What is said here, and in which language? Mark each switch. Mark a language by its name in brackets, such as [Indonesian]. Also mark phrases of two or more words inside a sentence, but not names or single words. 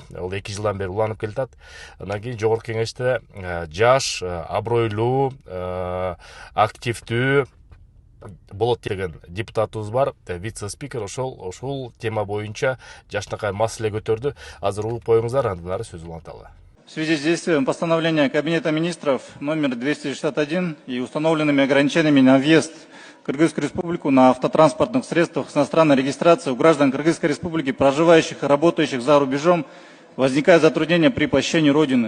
[Kyrgyz] Ал 2 жылдан бери уланып келатат. Андан кийин жогорку кеңеште жаш, абройлуу, активдүү болот деген депутатыбыз бар, вице-спикер, ошол тема боюнча жакшынакай маселе көтөрдү. Азыр угуп коюңуздар, андан ары сөз уланталы. [Russian] В связи с действием постановления Кабинета министров номер 261 и установленными ограничениями на въезд в Кыргызскую республику на автотранспортных средствах с иностранной регистрацией у граждан Кыргызской республики, проживающих и работающих за рубежом, возникают затруднения при посещении Родины.